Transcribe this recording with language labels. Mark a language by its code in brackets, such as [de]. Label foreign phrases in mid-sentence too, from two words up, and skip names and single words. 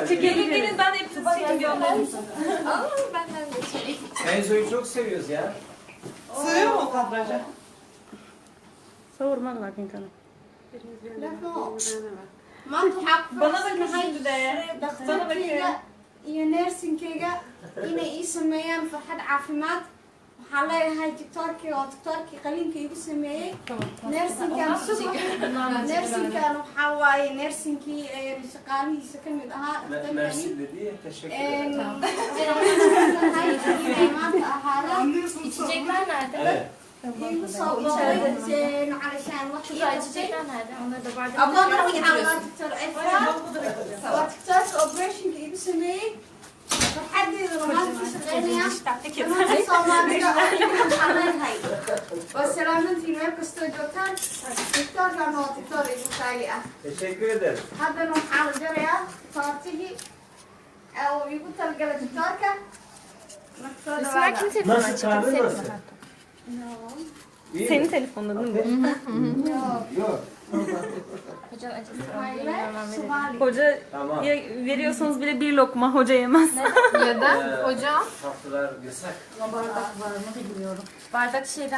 [tr] Gelin ben hepsini çekip gönderdim sana. Ama benden de çek. Feyzo'yu çok seviyoruz ya. Sığıyor mu kadraja? [ar] صور مرة كنت أنا [tr] Bana bakın şimdi de. Bana bakın. [so] iyo neersinkayga inay ii sameeyaan farxad caafimaad waxaa leeyahay tiktoorkii oo tiktoorkii qaliinka igu sameeyey neersinkan neersinkan waxaa waaye neersinkii shaqaalihiisa ka mid ahaa [tr] Mersi dedi. Teşekkür ederim. [so] inay maanta ahaadaan [tr] İçecekler nerede? Evet. [so] igu soo boodeen calashaan [tr] Kızlar içecekler nerede? Onları da bardak. [so] ablaana waxaa waa tiktoor waa tiktoorka operationka igu sameeyey farxadeedana maanta ka shaqeynayaan dhammaan soomaalida waxaa leeyahay waa salaamantiin meel kastoo joogtaan tiktoorkan waa tiktoor igu qaali ah [tr] Teşekkür ederim. [so] haddana waxaa la jarayaa toortigii uu igu talagalay tiktoorka marka soo [ar] اسمعك [so] dhawaada [ar] انت [tr] Nasıl kahve nasıl? İyi mi? senin telefonun değil mi? Yok. Hocam acısı. Somali Hoca Tamam. veriyorsanız bile bir lokma hoca yemez. Neden? Hocam. Tatlılar yasak. Bardak şeyden.